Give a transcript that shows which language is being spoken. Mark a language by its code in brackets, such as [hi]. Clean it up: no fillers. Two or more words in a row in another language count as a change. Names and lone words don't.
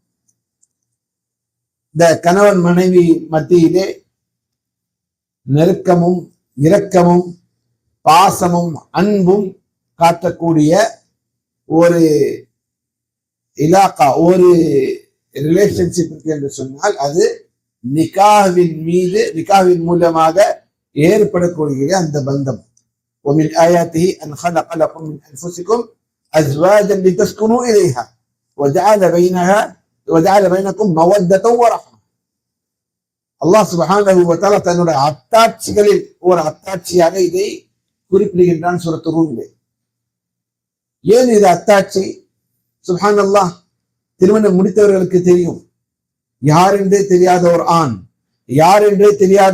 [ta] இந்த கணவன் மனைவி மத்தியிலே நெருக்கமும் இரக்கமும் பாசமும் அன்பும் காட்டக்கூடிய ஒரு இலாக்கா, ஒரு ரிலேஷன்ஷிப் என்று சொன்னால் அது நிக்காஹ்வின் மூலமாக ஏற்படக்கூடிய அந்த பந்தம். [ar] ومن آياته أن خلق لكم من أنفسكم أزواجا لتسكنوا إليها وجعل بينكم مودة ورحمة. الله سبحانه و تعالى [ta] தன்னுடைய அத்தாட்சிகளில் ஒரு அத்தாட்சியாக இதை குறிப்பிடுகின்றான் சூரத்து ரூமிலே. ஏன் இது அத்தாட்சி? சுப்ஹானல்லாஹ், திருமணம் முடித்தவர்களுக்கு தெரியும், யார் என்றே தெரியாத ஒரு ஆண், யார் என்றே தெரியாத